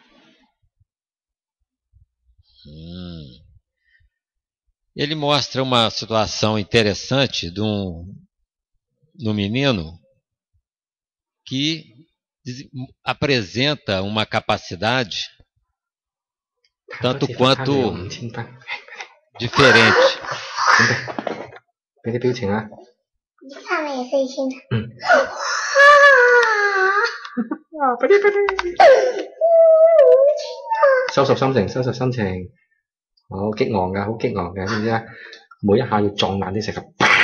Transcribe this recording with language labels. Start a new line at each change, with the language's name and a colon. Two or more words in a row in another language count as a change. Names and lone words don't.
Portuguese: Ele mostra uma situação interessante de um menino que apresenta uma capacidade tanto quanto diferente.
Cantonese: 俾啲表情啊！3年4千。哇！俾啲。收拾心情，收拾心情。好激昂㗎，好激昂㗎，知唔知啊？每一下要撞爛啲石頭。